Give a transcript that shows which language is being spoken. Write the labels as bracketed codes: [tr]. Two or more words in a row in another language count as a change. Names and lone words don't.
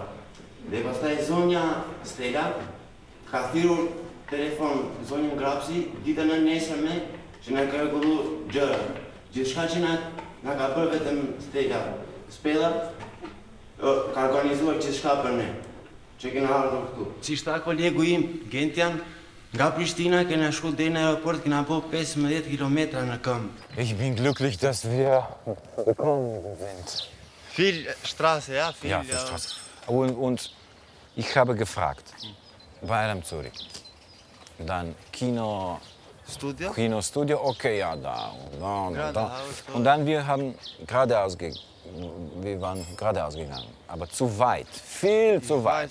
[sq] Dhe pastaj zonja Stella ka thirrur telefon zonjën Grapsi ditën e nesërme që na ka rregulluar gjërat. Gjithçka që na ka bërë vetëm Spela ka organizuar gjithçka për ne, që kena ardhur këtu. Si shta kolegu im, Gentian, nga Prishtina kena shku deri në aeroport, kena po 15 kilometra në këmbë. [de] Ich bin glücklich, dass wir gekommen sind. Viel Straße, ja, viel. Ja, viel Straße. Und ich habe gefragt, bei Adam Zurich, dann Kinostudio, okay, ja, da. Und dann wir waren geradeaus gegangen, aber zu weit, viel zu weit.